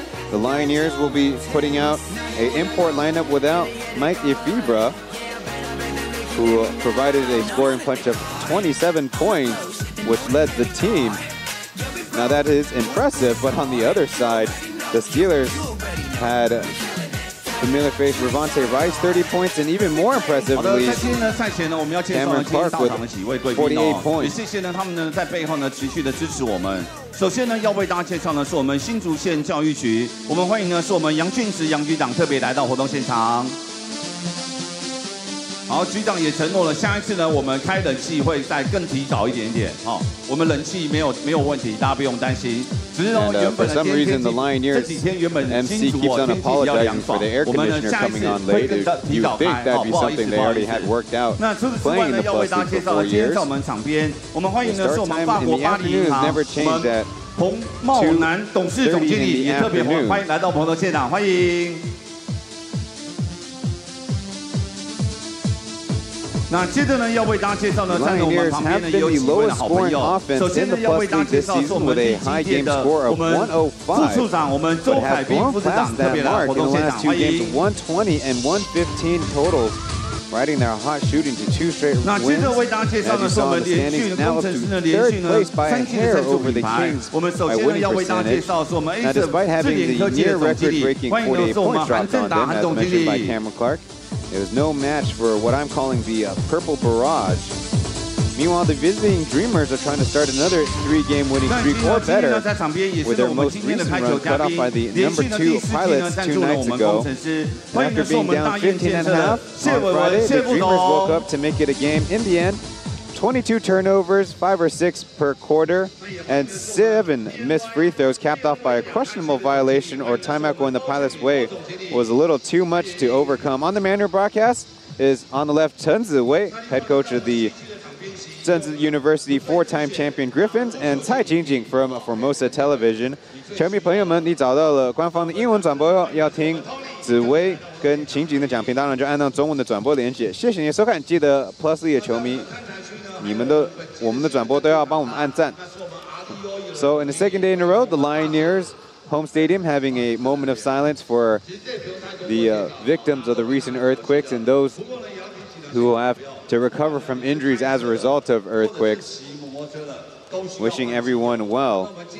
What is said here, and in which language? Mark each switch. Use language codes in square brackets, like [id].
[en] The Lioneers will be putting out an import lineup without Mike Ifibra, who provided a scoring punch of 27 points, which led the team. Now that is impressive, but on the other side, the Steelers had familiar face Ravante Rice 30 points, and even more impressively, Cameron Clark with 48 points. [zh] 谢谢呢，他们呢在背后呢持续的支持我们。首先呢，要为大家介绍呢是我们新竹县教育局，我们欢迎呢是我们杨俊植杨局长特别来到活动现场。好，局长也承诺了，下一次呢我们开冷气会再更提早一点点。好，我们冷气没有问题，大家不用担心。只是呢，原本的天气这几天原本新竹天气比较凉爽，我们呢下一次会更提早开。好，不好意思，不好意思。那除此之外呢，要为大家介绍的，今天在我们场边，我们欢迎的是我们法国巴黎银行我们彭茂南董事总经理，也特别欢迎来到活动现场，欢迎。那接着呢，要为大家介绍呢，站在我们旁边呢有几位的好朋友。首先呢，要为大家介绍是我们第7届的我们副处长，我们周凯斌副处长特别来活动现场，欢迎。 [en] 120 and 115 totals, riding their hot shooting to 2 straight wins. [zh] 那接着为大家介绍呢是我们连续工程师呢连续呢3季的赞助品牌。我们首先呢要为大家介绍是我们 A 智联科技的总经理，欢迎的是我们韩正达韩总经理。 [en] It was no match for what I'm calling the Purple Barrage. Meanwhile, the visiting Dreamers are trying to start another 3-game winning streak or better, with their most recent run cut off by the #2 Pilots 2 nights ago. And after being down 15.5 on Friday, the Dreamers woke up to make it a game in the end. 22 turnovers, 5 or 6 per quarter, and 7 missed free throws, capped off by a questionable violation or timeout going the Pilots' way, was a little too much to overcome. On the Mandarin broadcast is on the left Chen head coach of the Zhongshan University 4-time champion Griffins, and CHANGCHUEN from Formosa Television. [zh] 球迷朋友们，你找到了官方的英文转播，要听紫薇跟情景的讲评，当然就按照中文的转播连接。谢谢你的收看，记得 Plus League 的球迷。我们的转播都要帮我们按赞。 [en] So in the second day in a row, the Lioneers home stadium having a moment of silence for the victims of the recent earthquakes and those who will have to recover from injuries as a result of earthquakes. Wishing everyone well.